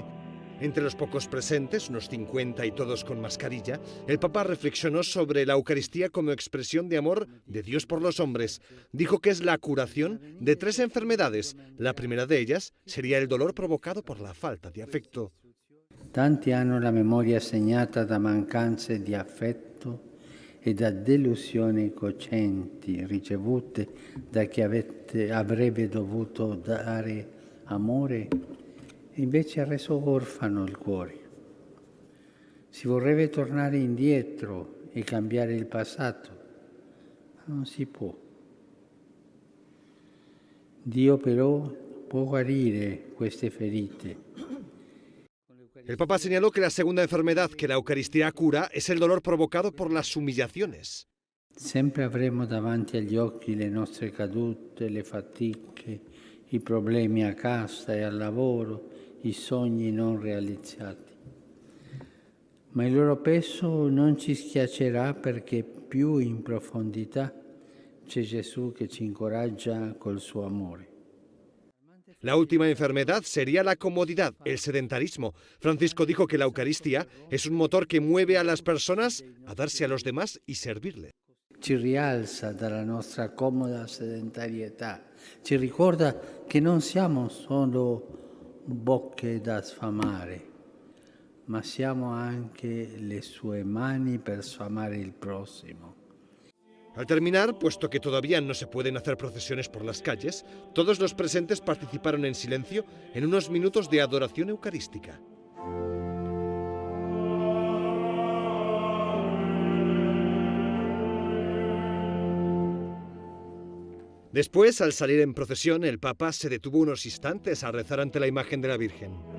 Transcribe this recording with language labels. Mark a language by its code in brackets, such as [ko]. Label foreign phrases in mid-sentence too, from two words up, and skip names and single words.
[es] Entre los pocos presentes, unos 50 y todos con mascarilla, el Papa reflexionó sobre la Eucaristía como expresión de amor de Dios por los hombres. Dijo que es la curación de 3 enfermedades. La primera de ellas sería el dolor provocado por la falta de afecto. [it] Tanti hanno la memoria segnata da mancanze di affetto e da delusioni cocenti ricevute da chi avrebbe dovuto dare amore e invece ha reso orfano il cuore. Si vorrebbe tornare indietro e cambiare il passato, ma non si può. Dio però può guarire queste ferite. [es] El Papa señaló que la segunda enfermedad que la Eucaristía cura es el dolor provocado por las humillaciones. [it] Sempre avremo davanti agli occhi le nostre cadute, le fatiche, i problemi a casa e al lavoro, i sogni non realizzati. Ma il loro peso non ci schiaccerà perché più in profondità c'è Gesù che ci incoraggia col suo amore. [es] La última enfermedad sería la comodidad, el sedentarismo. Francisco dijo que la Eucaristía es un motor que mueve a las personas a darse a los demás y servirle. [it] Ci rialza dalla nostra comoda sedentarietà, ci ricorda che non siamo solo bocche da sfamare, ma siamo anche le sue mani per sfamare il prossimo. [es] Al terminar, puesto que todavía no se pueden hacer procesiones por las calles, todos los presentes participaron en silencio en unos minutos de adoración eucarística. Después, al salir en procesión, el Papa se detuvo unos instantes a rezar ante la imagen de la Virgen.